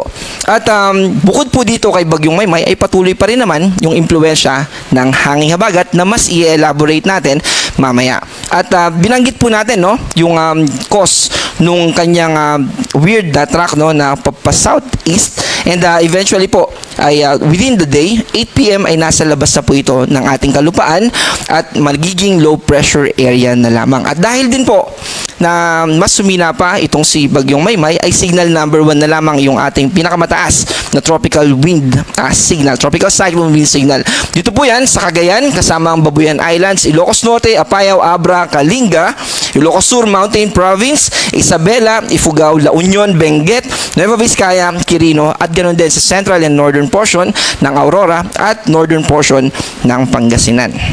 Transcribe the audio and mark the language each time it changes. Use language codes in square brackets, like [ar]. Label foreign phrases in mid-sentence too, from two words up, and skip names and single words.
[tl] At bukod po dito kay Bagyong Maymay ay patuloy pa rin naman yung impluwensya ng hanging habagat na mas i-elaborate natin mamaya. At binanggit po natin yung cause nung kanyang weird na track na pa-southeast, [en] and eventually [tl] po ay [en] within the day 8 PM [tl] ay nasa labas na po ito ng ating kalupaan at magiging low pressure area na lamang. At dahil din po na mas sumina pa itong si Bagyong Maymay ay signal number 1 na lamang yung ating pinakamataas na [en] tropical wind signal, tropical cyclone wind signal. [tl] Dito po yan sa Cagayan kasama ang Babuyan Islands, Ilocos Norte, Apayao, Abra, Kalinga, Ilocos Sur Mountain Province, Isabela, Ifugao, La Union, Benguet, Nueva Vizcaya, Quirino, at ganoon din sa [en] central and northern portion [tl] ng Aurora at [en] northern portion [tl] ng Pangasinan.